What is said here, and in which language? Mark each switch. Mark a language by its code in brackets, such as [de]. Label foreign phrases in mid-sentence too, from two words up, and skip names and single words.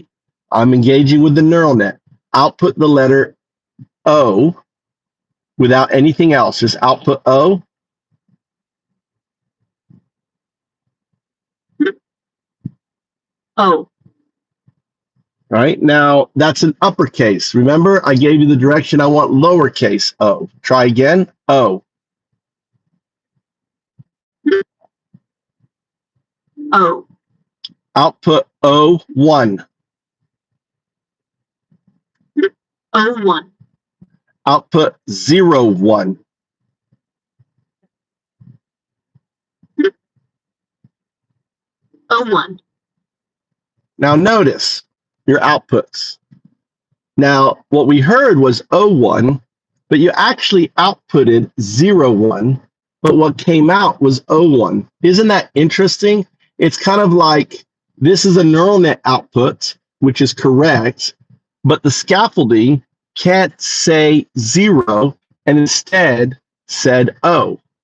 [en] I'm engaging with the neural net. Output the letter O without anything else. Just output O. O. Right now, that's an uppercase. Remember, I gave you the direction. I want lowercase o. Try again. O. O. Output O1. O1. Output 0, 1. O1. Now notice your outputs. Now, what we heard was O1, but you actually outputted 0, 1, but what came out was O1. Isn't that interesting? It's kind of like this is a neural net output, which is correct, but the scaffolding can't say 0 and instead said O.